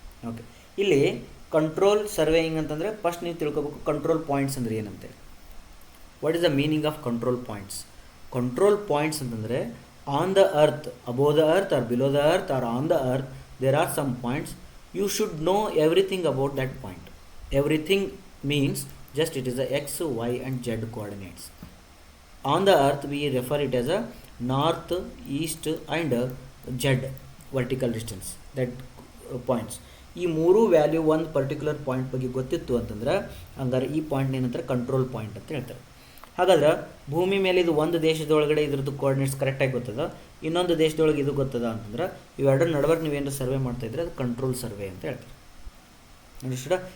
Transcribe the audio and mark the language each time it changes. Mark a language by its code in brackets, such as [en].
[kn] Okay, ಇಲ್ಲಿ control surveying ಅಂತಂದರೆ first ನೀವು ತಿಳ್ಕೊಬೇಕು ಕಂಟ್ರೋಲ್ ಪಾಯಿಂಟ್ಸ್ ಅಂದರೆ ಏನಂತೇಳಿ. [en] What is the meaning of control points? [kn] Control points ಅಂತಂದರೆ [en] On the earth, above the earth or below the earth or on the earth, there are some points. You should know everything about that point. Everything means just it is the x, y and z coordinates. On the earth we refer it as a north, east and z vertical distance, that points. [kn] ಈ ಮೂರು value ಒಂದು particular point ಬಗ್ಗೆ ಗೊತ್ತಿತ್ತು ಅಂತಂದ್ರೆ ಹಂಗಾರೆ ಈ point ಏನಂತಾರೆ control point ಅಂತ ಹೇಳ್ತಾರೆ. ಹಾಗಾದ್ರೆ ಭೂಮಿ ಮೇಲೆ ಇದು ಒಂದು ದೇಶದೊಳಗಡೆ ಇದ್ರದ್ದು ಕೋಆರ್ಡಿನೇಟ್ಸ್ ಕರೆಕ್ಟಾಗಿ ಗೊತ್ತದ, ಇನ್ನೊಂದು ದೇಶದೊಳಗೆ ಇದು ಗೊತ್ತದ ಅಂತಂದ್ರೆ ಇವೆರಡರ ನಡುವೆ ನೀವೇನು ಸರ್ವೆ ಮಾಡ್ತಾ ಇದ್ರೆ ಅದು ಕಂಟ್ರೋಲ್ ಸರ್ವೆ ಅಂತ ಹೇಳ್ತಾರೆ. ಅಂಡರ್ಸ್ಟುಡ್?